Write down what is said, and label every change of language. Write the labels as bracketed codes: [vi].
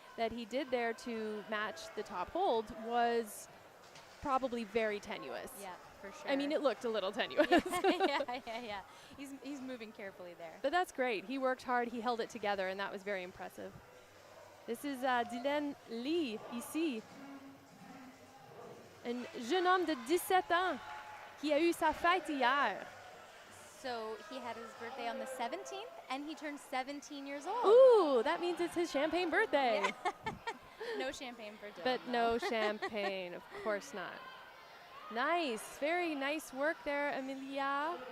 [en] that he did there to match the top hold was probably very tenuous. Yeah, for sure. I mean, it looked a little tenuous. yeah. He's moving carefully there. But that's great. He worked hard, he held it together, and that was very impressive. This is Dylan Lee, ici. [fr] Un jeune homme de 17 ans qui a eu sa fête hier. [en] So he had his birthday on the 17th, and he turned 17 years old. Ooh, that means it's his champagne birthday. Yeah. No champagne for Dylan. But no champagne, of course not. Nice, very nice work there, Amelia.